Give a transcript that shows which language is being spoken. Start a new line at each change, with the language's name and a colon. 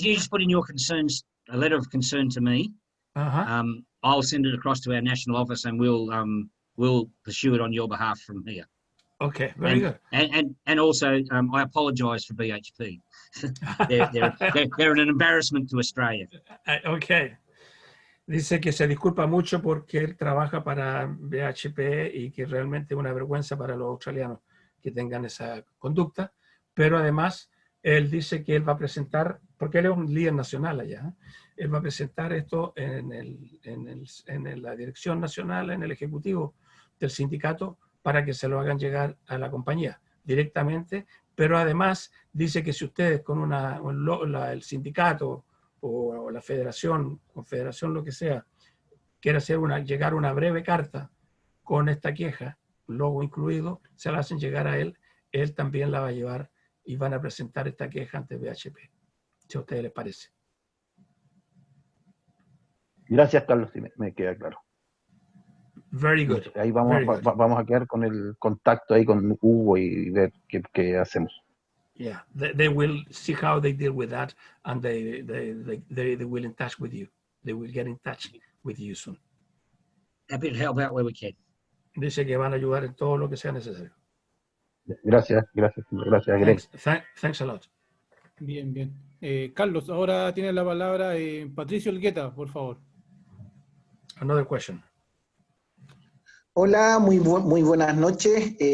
English: If you just put in your concerns, a letter of concern to me. I'll send it across to our national office and we'll pursue it on your behalf from here. Okay, very good. And also, I apologise for BHP. they're an embarrassment to Australia. Okay.
Spanish: Dice que se disculpa mucho porque él trabaja para BHP y que realmente es una vergüenza para los australianos que tengan esa conducta, pero además él dice que él va a presentar, porque él es un líder nacional allá, él va a presentar esto en la dirección nacional, en el ejecutivo del sindicato, para que se lo hagan llegar a la compañía directamente, pero además dice que si ustedes con el sindicato o la federación, confederación, lo que sea, quiere llegar una breve carta con esta queja, logo incluido, se la hacen llegar a él también la va a llevar y van a presentar esta queja ante BHP, si a ustedes les parece. Gracias, Carlos, sí, me queda claro.
English: Very good.
Spanish: Ahí vamos a quedar con el contacto ahí con Hugo y ver qué hacemos.
English: Yeah, they will see how they deal with that, and they will in touch with you. They will get in touch with you soon. Happy to help out where we can.
Spanish: Dice que van a ayudar en todo lo que sea necesario. Gracias, Greg.
English: Thanks a lot.
Spanish: Bien. Carlos, ahora tiene la palabra Patricio Elgueta, por favor.
English: Another question.
Spanish: Hola, muy buenas noches.